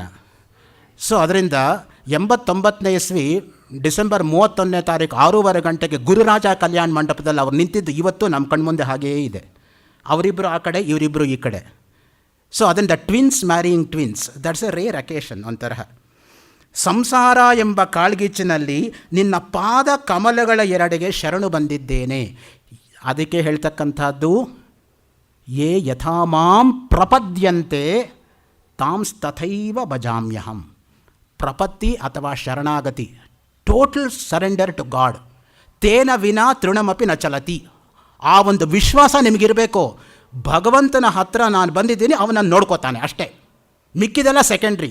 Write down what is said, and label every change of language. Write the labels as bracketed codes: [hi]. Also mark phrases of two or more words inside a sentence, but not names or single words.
[kn] ಸೊ ಅದರಿಂದ 89ನೇ ಇಸ್ವಿ ಡಿಸೆಂಬರ್ 31ನೇ ತಾರೀಕು 6:15 ಗಂಟೆಗೆ ಗುರುರಾಜ ಕಲ್ಯಾಣ ಮಂಟಪದಲ್ಲಿ ಅವ್ರು ನಿಂತಿದ್ದು ಇವತ್ತು ನಮ್ಮ ಕಣ್ಮುಂದೆ ಹಾಗೆಯೇ ಇದೆ. ಅವರಿಬ್ಬರು ಆ ಕಡೆ, ಇವರಿಬ್ಬರು ಈ ಕಡೆ. [en] ಸೊ ಅದರಿಂದ twins marrying twins, that's a rare occasion. [kn] ಒಂಥರ ಸಂಸಾರ ಎಂಬ ಕಾಳ್ಗಿಚ್ಚಿನಲ್ಲಿ ನಿನ್ನ ಪಾದ ಕಮಲಗಳ ಎರಡೆಗೆ ಶರಣು ಬಂದಿದ್ದೇನೆ. ಅದಕ್ಕೆ ಹೇಳ್ತಕ್ಕಂಥದ್ದು [sa] ಯೇ ಯಥಾ ಮಾಂ ಪ್ರಪದ್ಯಂತೆ ತಾಂಸ್ತಥೈವ ಭಜಾಮ್ಯಹಂ. [kn] ಪ್ರಪತ್ತಿ ಅಥವಾ ಶರಣಾಗತಿ, [en] total surrender to God. [sa] ತೇನ ವಿನಾ ತೃಣಮಪಿ ನ ಚಲತಿ. [kn] ಆ ಒಂದು ವಿಶ್ವಾಸ ನಿಮಗಿರಬೇಕು. ಭಗವಂತನ ಹತ್ರ ನಾನು ಬಂದಿದ್ದೀನಿ, ಅವನನ್ನು ನೋಡ್ಕೋತಾನೆ ಅಷ್ಟೇ, ಮಿಕ್ಕಿದೆಲ್ಲ ಸೆಕೆಂಡ್ರಿ.